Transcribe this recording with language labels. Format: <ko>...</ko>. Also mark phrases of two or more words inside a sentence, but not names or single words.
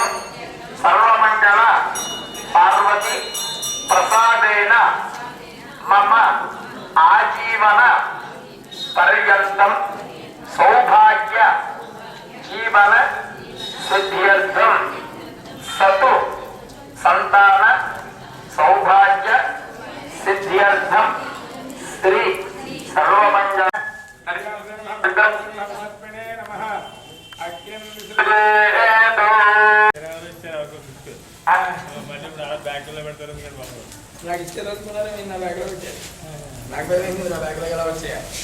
<sa>सर्वमंगल पार्वती प्रसादेन मम आजीवन पर्यंतम सौभाग्य जीवन सिद्ध्यर्थम सतु संतान सौभाग्य सिद्ध्यर्थम स्त्री सर्वमंगल</sa> <te>నాకు ఇచ్చేది అనుకున్నారా నేను నా బ్యాగ్లో పెట్టాను నాకు భయం నా బ్యాగ్లో ఎలా వచ్చాయా</te>